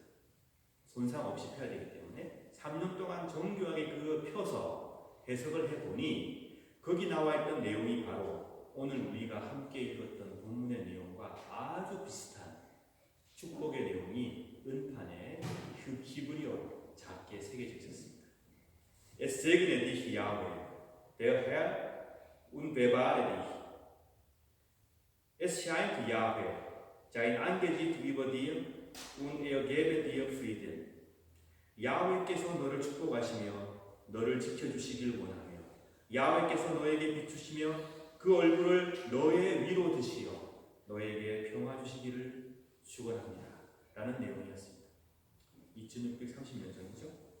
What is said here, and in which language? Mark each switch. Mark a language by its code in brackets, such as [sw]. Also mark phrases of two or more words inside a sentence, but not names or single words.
[ko] 손상 없이 펴야 되기 때문에 3년 동안 정교하게 그거 펴서 해석을 해보니 거기 나와 있던 내용이 바로 오늘 우리가 함께 읽었던 본문의 내용과 아주 비슷한 축복의 내용이 은판에 히브리어로 작게 새겨져 있었습니다. [de] Es segne dich, Yahweh, der Herr, und bewahre dich. Es scheint Yahweh sein Angesicht über dir und gebe dir Frieden. [ko] 야훼께서 너를 축복하시며 너를 지켜주시길 원하며, 야훼께서 너에게 비추시며 그 얼굴을 너의 위로 드시어 너에게 평화 주시기를 축원합니다. 라는 내용이었습니다. 2630년 전이죠.